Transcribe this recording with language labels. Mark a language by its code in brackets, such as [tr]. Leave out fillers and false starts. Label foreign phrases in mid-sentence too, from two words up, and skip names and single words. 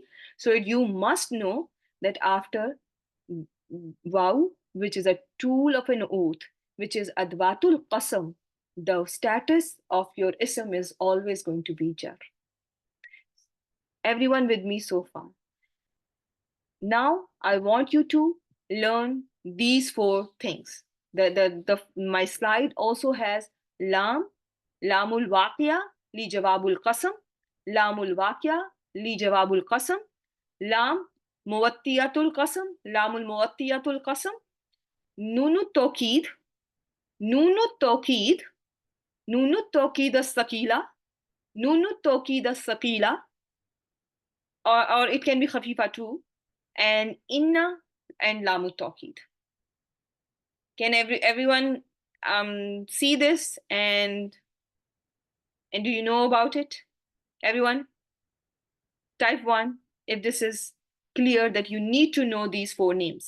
[en] So you must know that after waw, which is a tool of an oath, which is [ar] أدوات القسم, [en] the status of your ism is always going to be jar. Everyone with me so far? Now I want you to learn these four things. My slide also has [ar] لام الواقعة لجواب القسم، لام الواقعة لجواب القسم، لام موطئة القسم، لام الموطئة القسم, نون توكيد، نون توكيد، نون توكيد الثقيلة، نون توكيد الثقيلة, [en] or it can be [ar] khafifa [en] too, and [ar] inna and لام توكيد. [en] Can everyone see this, and do you know about it? Everyone, type 1 if this is clear that you need to know these four names.